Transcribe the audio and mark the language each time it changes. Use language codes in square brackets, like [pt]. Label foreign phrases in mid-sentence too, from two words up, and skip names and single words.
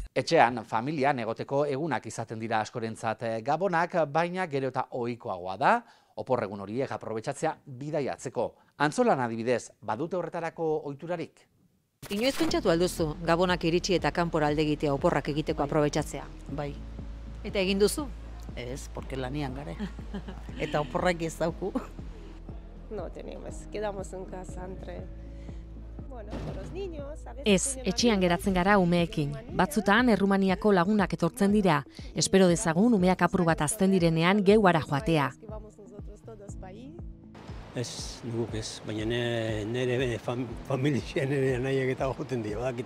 [eu] Etxean, familian egoteko egunak izaten dira askorentzat Gabonak, baina gero eta ohikoagoa da, oporregun horiek aprobetxatzea bidaiatzeko. Antzolan adibidez, badute horretarako ohiturarik? Inoiz pentsatu alduzu, Gabonak iritsi eta kanpora alde egitea oporrak egiteko aprobetxatzea? Bai. Eta egin duzu? Ez, porque lanian gare. Eta oporrak ez dauku. [es] No tenemos, quedamos en casa entre... [eu] Ez, etxean geratzen gara umeekin. Batzutan Errumaniako lagunak etortzen dira. Espero dezagun umeak apur bat azten direnean geuara joatea. Ez, nuguk ez, baina nire familia nire nahiak eta joten dira, badakite.